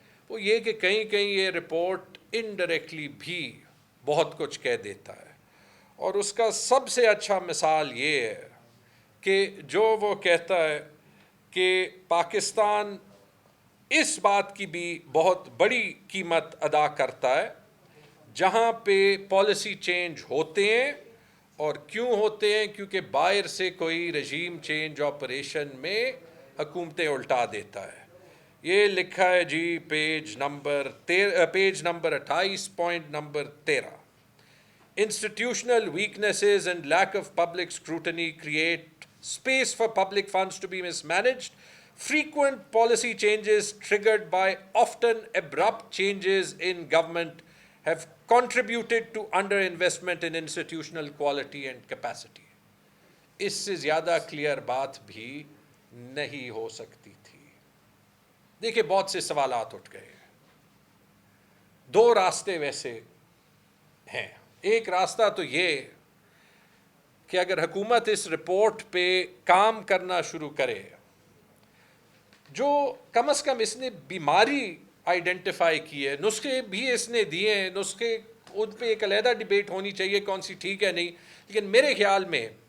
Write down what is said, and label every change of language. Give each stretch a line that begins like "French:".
Urdu: وہ یہ کہ کہیں کہیں یہ رپورٹ انڈائریکٹلی بھی بہت کچھ کہہ دیتا ہے، اور اس کا سب سے اچھا مثال یہ ہے کہ جو وہ کہتا ہے کہ پاکستان اس بات کی بھی بہت بڑی قیمت ادا کرتا ہے جہاں پہ پالیسی چینج ہوتے ہیں اور کیوں ہوتے ہیں؟ کیونکہ باہر سے کوئی رجیم چینج آپریشن میں حکومتیں الٹا دیتا ہے. یہ لکھا ہے جی page number 28 point number 13.
English: Institutional weaknesses and lack of public scrutiny create space for public funds to be mismanaged. Frequent policy changes triggered by often abrupt changes in government have contributed to underinvestment in institutional quality and capacity.
Urdu: اس سے زیادہ clear بات بھی نہیں ہو سکتی تھی. دیکھیں بہت سے سوالات اٹھ گئے. دو راستے ویسے ہیں. ایک راستہ تو یہ کہ اگر حکومت اس رپورٹ پہ کام کرنا شروع کرے، جو کم از کم اس نے بیماری آئیڈینٹیفائی کی ہے، نسخے بھی اس نے دیے ہیں، نسخے ان پہ ایک علیحدہ ڈیبیٹ ہونی چاہیے کون سی ٹھیک ہے نہیں، لیکن میرے خیال میں